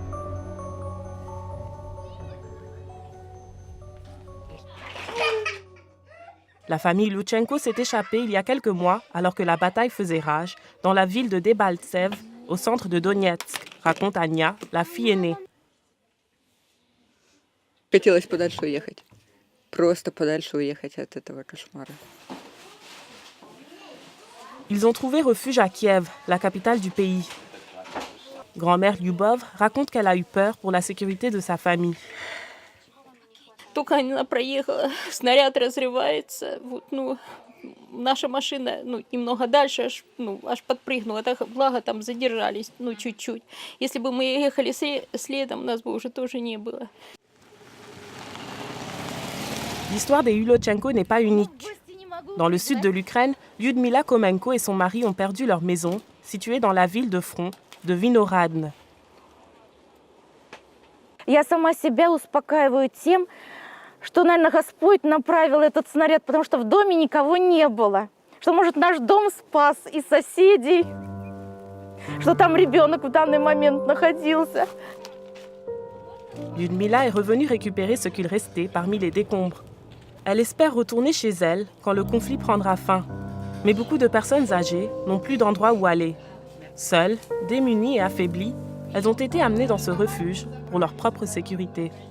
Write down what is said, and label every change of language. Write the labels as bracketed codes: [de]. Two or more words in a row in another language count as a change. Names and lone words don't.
[fr] La famille Loutchenko s'est échappée il y a quelques mois alors que la bataille faisait rage dans la ville de Debaltsev, au centre de Donetsk, raconte Anya, la fille aînée. [ru] Хотелось подальше уехать. Просто подальше уехать от этого кошмара. [fr] Ils ont trouvé refuge à Kiev, la capitale du pays. Grand-mère Lyubov raconte qu'elle a eu peur pour la sécurité de sa famille. [ru] Только она проехала, снаряд разрывается, наша машина, немного дальше, аж подпрыгнула, так благо там задержались, чуть-чуть. Если бы мы ехали следом, нас бы уже тоже не было. [fr] L'histoire des Ulotchenko n'est pas unique. Dans le sud de l'Ukraine, Lyudmila Komenko et son mari ont perdu leur maison, située dans la ville de front de Vinohradne. [ru] Я сама себя успокаиваю тем, что, наверное, Господь направил этот снаряд, потому что в доме никого не было. Что, может, наш дом спас и соседей, что там ребенок в данный момент находился. [fr] Lyudmila est revenue récupérer ce qu'il restait parmi les décombres. Elle espère retourner chez elle quand le conflit prendra fin. Mais beaucoup de personnes âgées n'ont plus d'endroit où aller. Seules, démunies et affaiblies, elles ont été amenées dans ce refuge pour leur propre sécurité.